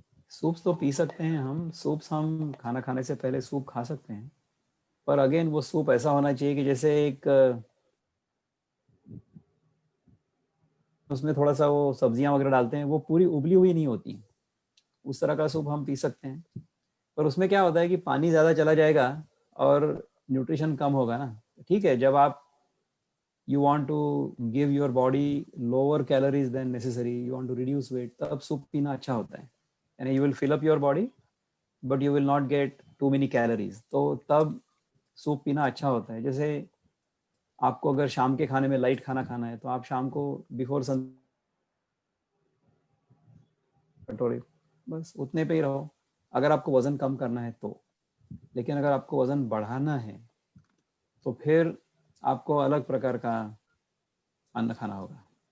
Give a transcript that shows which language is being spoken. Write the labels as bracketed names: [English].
[Hindi] Soups तो P सकते हैं हम, सूप्स हम खाना खाने से पहले सूप खा सकते हैं, पर अगेन वो सूप ऐसा होना चाहिए कि जैसे एक उसमें थोड़ा सा वो सब्जियां वगैरह डालते हैं, वो पूरी उबली हुई नहीं होती, उस तरह का सूप हम पी सकते हैं। पर उसमें क्या होता है कि पानी ज़्यादा चला जाएगा और न्यूट्रिशन कम होगा ना। ठीक है, जब आप [English] you want to give your body lower calories than necessary, you want to reduce weight, [Hindi] तब सूप पीना अच्छा होता है, यानी [English] you will fill up your body but you will not get too many calories, [Hindi] तो तब सूप पीना अच्छा होता है। जैसे आपको अगर शाम के खाने में लाइट खाना खाना है तो आप शाम को बिफोर सन कटोरे, बस उतने पे ही रहो, अगर आपको वजन कम करना है तो। लेकिन अगर आपको वजन बढ़ाना है तो फिर आपको अलग प्रकार का अन्न खाना होगा।